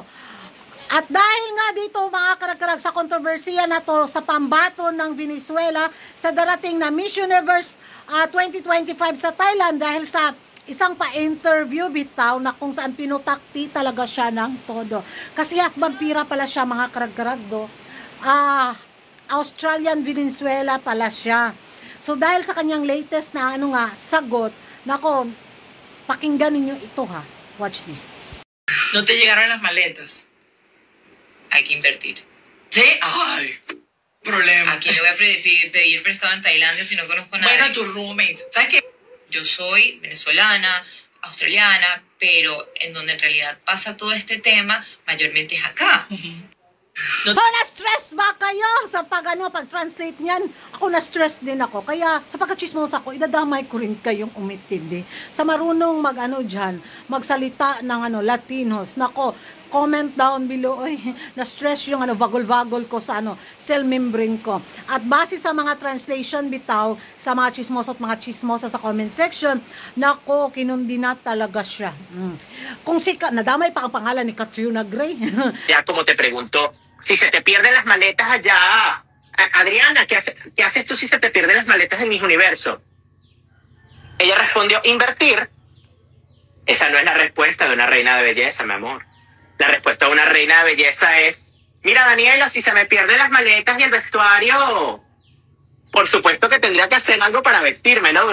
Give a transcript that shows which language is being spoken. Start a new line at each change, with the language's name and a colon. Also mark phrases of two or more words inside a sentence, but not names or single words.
Filipino: At dahil nga dito mga karag-karag sa kontrobersiya na to sa pambato ng Venezuela sa darating na Miss Universe 2025 sa Thailand dahil sa isang pa-interview bitaw na kung saan pinutakti talaga siya ng todo. Kasi vampira pala siya mga karag-karag do. Australian Venezuela pala siya. So dahil sa kanyang latest na sagot, nako, pakinggan ninyo ito ha.
English: Watch this.
Spanish: No te llegaron las maletas. Hay que invertir. ¿Sí? Ay, problema. ¿A quién le voy a pedir prestado en Tailandia si no conozco a nadie? Bueno, tu roommate. ¿Sabes qué? Yo soy venezolana, australiana, pero en donde en realidad pasa todo este tema, mayormente es acá.
Filipino: So, na-stress ba kayo sa pag-translate niyan? Ako na-stress din ako. Kaya sa pagka-chismos ako, idadamay ko rin kayong umitindi. Sa marunong dyan, magsalita ng Latinos. Nako,
English: comment down below.
Filipino: Ay, na-stress yung vagol-vagol ko sa
English: cell membrane
Filipino: ko. At base sa mga translation bitaw, sa mga chismoso at mga chismosa sa
English: comment section,
Filipino: nako, kinundi na talaga siya. Kung nadamay pa ang pangalan ni Catriona Gray.
Spanish: Ya como te preguntó, si se te pierden las maletas allá, Adriana, ¿qué haces tú si se te pierden las maletas en Miss Universo? Ella respondió, invertir. Esa no es la respuesta de una reina de belleza, mi amor. La respuesta de una reina de belleza es, mira Daniela, si se me pierden las maletas y el vestuario, por supuesto que tendría que hacer algo para vestirme, ¿no?